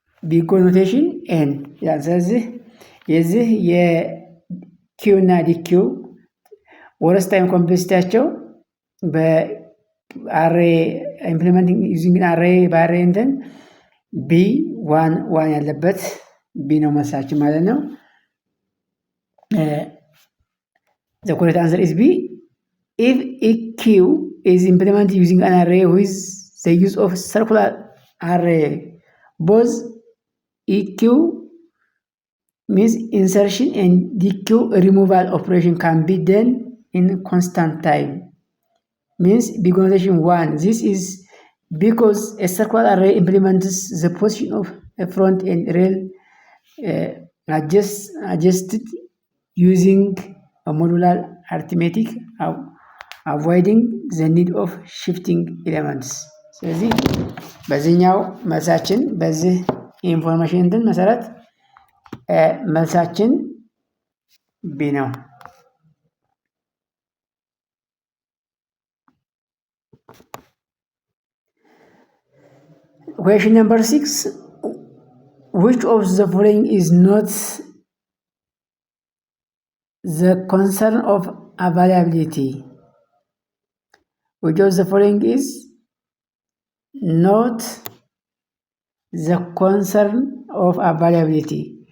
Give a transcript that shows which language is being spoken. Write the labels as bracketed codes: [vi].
[am] ቢግ ኮኖቴሽን ኤን። ስለዚህ የዚህ የኪው እና ዲኪው ወረስት ታይም ኮምፕሌክሲቲያቸው በአሬ ኢምፕሊመንቲንግ ዩዚንግ አሬ በአሬ እንትን ቢ ዋን ያለበት ቢ ነው መልሳችን ማለት ነው። [en] the correct answer is B. If a queue is implemented using an array with the use of circular array, both EQ means insertion and DQ removal operation can be done in constant time. Means big notation 1. This is because a circular array implements the position of a front and rail adjusted using a modular arithmetic, avoiding the need of shifting elements. [am] ስለዚህ በዚህኛው መልሳችን በዚህ ኢንፎርሜሽን እንትን መሰረት መልሳችን ቢ ነው። [en] Question number 6. Which of the following is not the concern of availability? Which of the following is not the concern of availability?